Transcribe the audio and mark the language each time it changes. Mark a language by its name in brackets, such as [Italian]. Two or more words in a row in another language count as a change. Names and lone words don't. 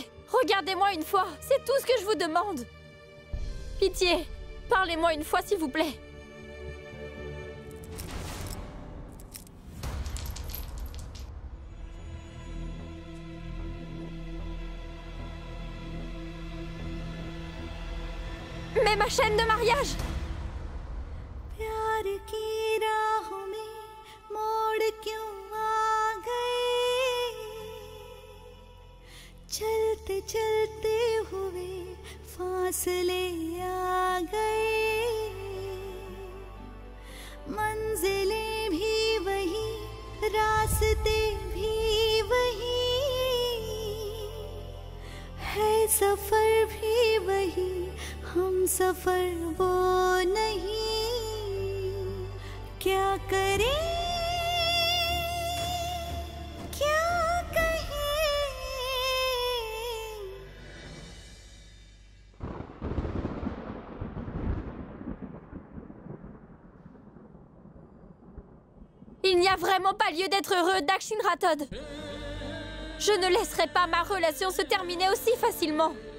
[French] Regardez-moi une fois, c'est tout ce que je vous demande. Pitié, parlez-moi une fois, s'il vous plaît. Mais ma chaîne de mariage! [Hindi] प्यार की राहों में मोड़ क्यों आ गए? चलते चलते हुए फासले आ गए, मंजिलें भी वही, रास्ते भी वही, है सफर भी वही, हम सफर वो नहीं, क्या करें, क्या कहें? [French] Il n'y a vraiment pas lieu d'être heureux, Dakshinratod. Je ne laisserai pas ma relation se terminer aussi facilement.